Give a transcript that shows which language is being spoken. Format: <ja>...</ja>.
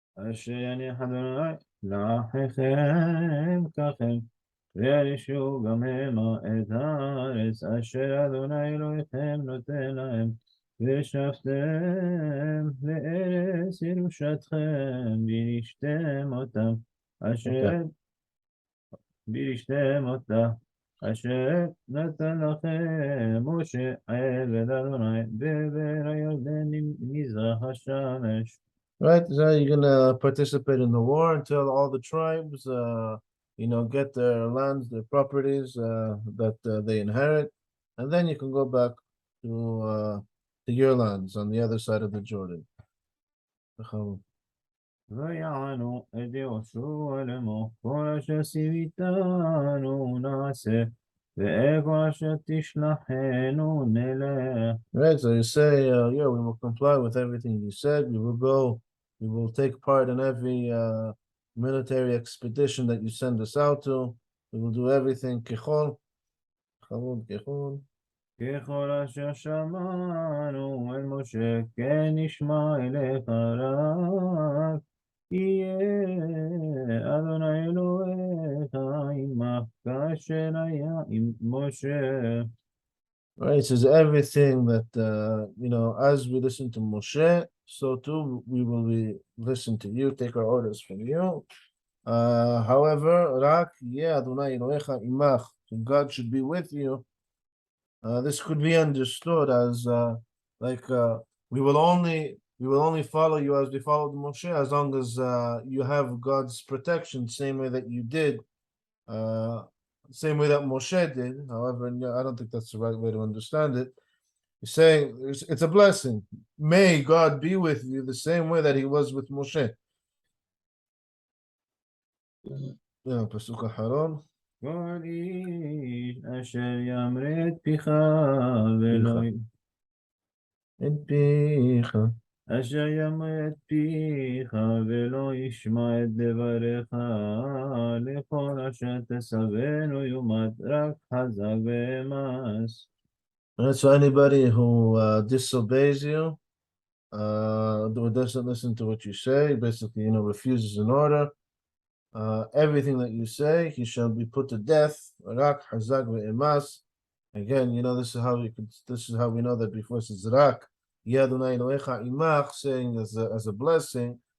<he>אשר יניח אדוני לאחיכם ככם וירשו גם המה את הארץ אשר אדוני אלוהיכם נותן להם ושבתם לארץ ירושתכם וירשתם אותם וירשתם אותה אשר נתן לכם משה עבד אדוני בעבר הירדן מזרח השמש.</he> <en>Right, so you're gonna participate in the war until all the tribes get their lands, their properties that they inherit, and then you can go back to your lands on the other side of the Jordan.</en> <he>ויענו את יהושע לאמור כל אשר ציוויתנו נעשה ואיפה אשר תשלחנו נלך.</he> <en>Right, so you say, yeah, we will comply with everything you said. We will go, we will take part in every military expedition that you send us out to. We will do everything</en> <he>ככל, ככל. ככל אשר שמענו אל משה כן נשמע אליך רק יהיה אדוני אלוהיך עמך כאשר היה עם משה.</he> <en>Right, it says everything that, as we listen to Moshe, so too we will listen to you, take our orders from you. However,</en> <he>רק יהיה אדוני אלוהיך עמך,</he> <en>so God should be with you. This could be understood as we will only follow you as we followed Moshe, as long as you have God's protection, same way that you did, same way that Moshe did. However, I don't think that's the right way to understand it. He's saying it's a blessing. May God be with you the same way that He was with Moshe. Yeah, pasuk אחרון.</en> <he>כל איש אשר ימרה את פיך ולא את פיך. אשר ימרה את פיך ולא ישמע את דבריך לכל אשר תסבנו יומת רק חזק ואמץ.</he> <en>So anybody who disobeys you, or doesn't listen to what you say, basically, refuses an order, everything that you say, he shall be put to death. Rak hazak ve'emas. Again, this is how we know that before it says Rak Yadunai Elohecha imach, saying as a blessing.</en>